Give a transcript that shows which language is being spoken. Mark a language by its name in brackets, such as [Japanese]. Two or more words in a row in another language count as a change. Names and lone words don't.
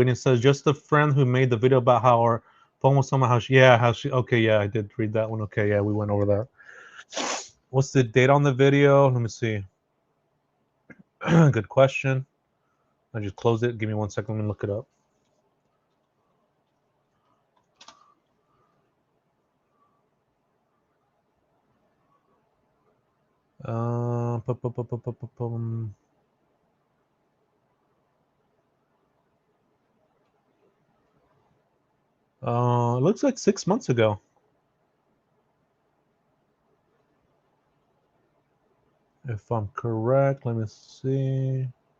[English] When it says just a friend who made the video about how our phone was somehow how she. Okay, yeah, I did read that one. Okay, yeah, we went over that. What's the date on the video? Let me see. Good question. I just closed it. Give me 1 second. Let me look it up. Uh, pu- pu- pu- pu- pu- pu- pum. It looks like 6 months ago. If I'm correct, let me see.